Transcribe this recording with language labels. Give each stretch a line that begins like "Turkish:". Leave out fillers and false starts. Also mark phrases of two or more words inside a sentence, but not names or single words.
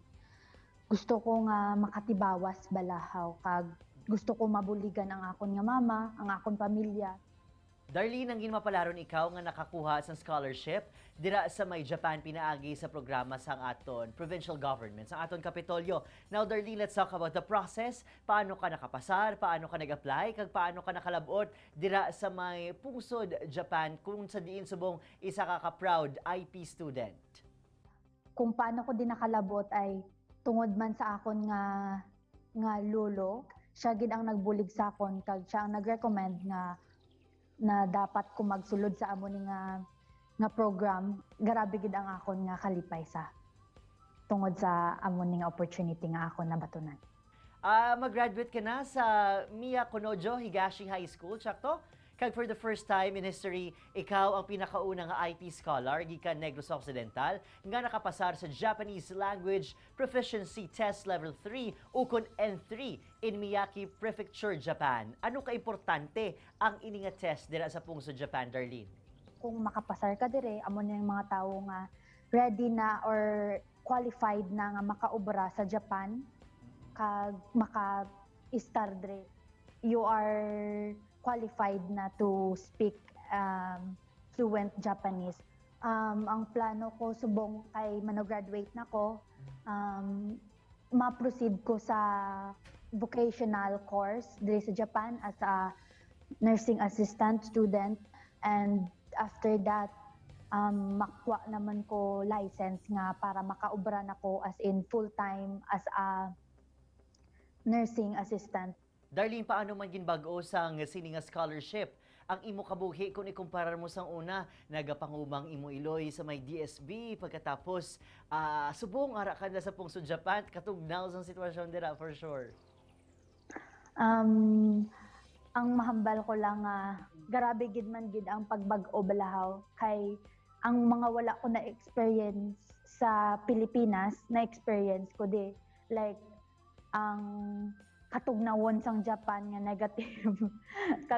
Hiligaynon: Gusto ko nga makatibawas balahaw kag gusto ko mabuligan ang akon nga mama, ang akon pamilya. Darlene, ang ginmapalaron ikaw nga nakakuha sa scholarship dira sa may Japan pinaagi sa programa sang aton provincial government, sa aton Kapitolyo.
English: Now, Darlene, let's talk about the process.
Hiligaynon: Paano ka nakapasar, paano ka nag-apply, kag paano ka nakalabot dira sa may pungsod Japan kung sa diin subong isa ka proud IP student? Kung paano ko din nakalabot ay tungod man sa akon nga lolo, siya gid ang nagbulig sa akon kag siya ang nag-recommend na dapat ko magsulod sa amo ni nga program. Grabe gid ang akon nga kalipay sa tungod sa amo ni nga opportunity nga akon nabatunan. Mag-graduate ka na sa Miya Konojo Higashi High School, sakto?
English: Kag for the first time in history,
Hiligaynon: ikaw ang pinakauna nga IP scholar gikan Negros Occidental nga nakapasar sa Japanese Language Proficiency Test Level 3 ukon N3 in Miyagi Prefecture, Japan. Ano ka-importante ang ini nga test dira sa pungso Japan, Darlene? Kung makapasar ka dire, amo na yung mga tawo nga ready na or qualified na nga makaobra sa Japan kag maka-star dire.
English: You are qualified na to speak fluent Japanese.
Hiligaynon: Ang plano ko subong kay mano-graduate na ko, ma-proceed ko sa
English: vocational course
Hiligaynon: diri sa Japan
English: as a nursing assistant student, and after that
Hiligaynon: makuha naman ko license nga para makaobra na ko
English: as in full-time as a nursing assistant.
Hiligaynon: Darlene, paano man ginbag-o sang sininga scholarship ang imo kabuhi kung ikumparar mo sang una nagapangumang imo iloy sa may DSB pagkatapos subong ara ka na sa pungsod Japan katugnaw sang sitwasyon dira
English: for sure.
Hiligaynon: ang mahambal ko lang grabe gid man gid ang pagbag-o balahaw kay ang mga wala ko na experience sa Pilipinas na experience ko di like ang katugnawon sang Japan nga negative kag